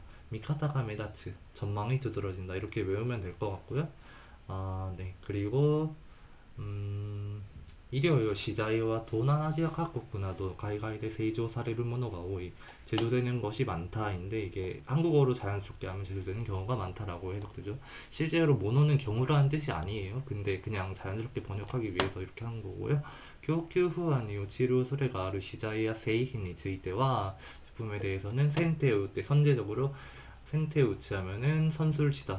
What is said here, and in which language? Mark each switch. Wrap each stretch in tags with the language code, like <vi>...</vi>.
<ko>미카타가 멘다츠 전망이 두드러진다. 이렇게 외우면 될 것 같고요. 네.</ko> <ja>그리고 医療用資材は東南アジア各国など海外で製造されるものが多い.</ja> <ko>제조되는 것이 많다인데 이게 한국어로 자연스럽게 하면 제조되는 경우가 많다라고 해석되죠. 실제로 모노는 경우라는 뜻이 아니에요. 근데 그냥 자연스럽게 번역하기 위해서 이렇게 한 거고요.</ko> <ja>供給不安に陥る恐れがある資材や製品については</ja> <ko>제품에 대해서는 센테우 때 선제적으로 센테우치 하면은 선술치다.</ko>